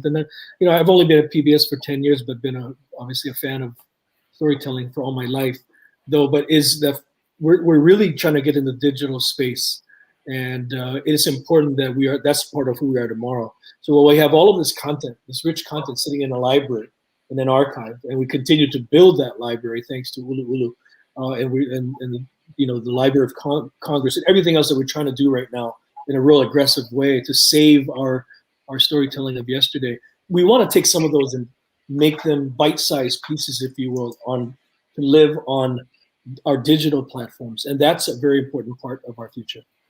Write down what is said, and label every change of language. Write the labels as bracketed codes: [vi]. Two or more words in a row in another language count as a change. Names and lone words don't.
[en] And I've only been at PBS for 10 years, but been obviously a fan of storytelling for all my life, though. But is that we're really trying to get in the digital space, and it is important that that's part of who we are tomorrow. So while we have all of this content, this rich content sitting in a library and an archive, and we continue to build that library thanks to ʻUluʻulu. The Library of Congress and everything else that we're trying to do right now in a real aggressive way to save our storytelling of yesterday. We want to take some of those and make them bite-sized pieces, if you will, to live on our digital platforms, and that's a very important part of our future.